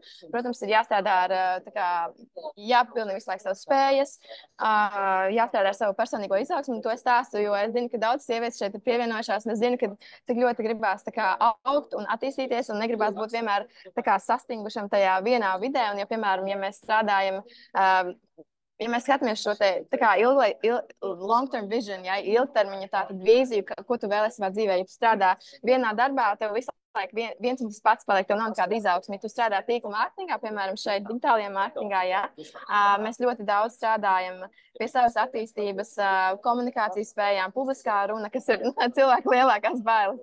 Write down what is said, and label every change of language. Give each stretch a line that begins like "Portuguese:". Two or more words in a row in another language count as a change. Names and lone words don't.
Latvian: Protams, ir jāstrādā ar, jāpilnī visu laiku savas spējas, jāstrādā ar savu personīgo izaugsmu, un to es stāstu, jo es zinu, ka daudz sievietes šeit ir pievienojušās, un es zinu, ka cik ļoti gribās tā kā augt un attīstīties, un negribās būt vienmēr tā kā sastingušam tajā vienā vidē, un ja, piemēram, ja mēs strādājam, ja mēs skatāmies šo te tā kā
English: long-term vision,
Latvian: ja, ilgtermiņa tātad vīziju, ko tu vēlēsi savā dzīvē, ja tu strādā vienā darbā, tev visu laiku viens un tas pats paliek, tev nav nekāda izaugsme. Ja tu strādā tīkla mārketingā, piemēram, šeit digitālajā mārketingā, ja, mēs ļoti daudz strādājam pie savas attīstības, komunikācijas spējām, publiskā runa, kas ir cilvēku lielākās bailes.